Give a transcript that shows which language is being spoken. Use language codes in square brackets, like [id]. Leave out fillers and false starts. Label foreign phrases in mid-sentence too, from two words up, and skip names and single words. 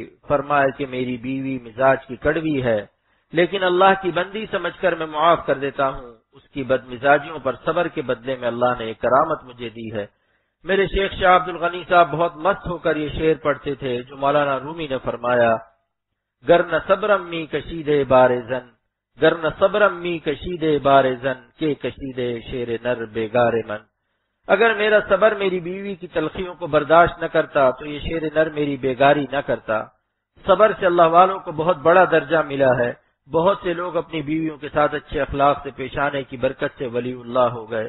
[ur] فرمایا کہ میری بیوی مزاج کی کڑوی ہے، لیکن اللہ کی بندی سمجھ کر میں معاف کر دیتا ہوں، اس کی بد مزاجیوں پر صبر کے بدلے میں اللہ نے ایک کرامت مجھے دی ہے۔ میرے شیخ شاہ عبد الغنی صاحب بہت مست ہو کر یہ شعر پڑھتے تھے جو مولانا رومی نے فرمایا، [fa] گر نہ صبرم می کشیدے بار زن، گر نہ صبرم می کشیدے بار زن کے کشیدے شیر نر بیگار من۔ [ur] اگر میرا صبر میری بیوی کی تلخیوں کو برداشت نہ کرتا تو یہ شیر نر میری بیگاری نہ کرتا۔ صبر سے اللہ والوں کو بہت بڑا درجہ ملا ہے، بہت سے لوگ اپنی بیویوں کے ساتھ اچھے اخلاق سے پیش آنے کی برکت سے ولی اللہ ہو گئے۔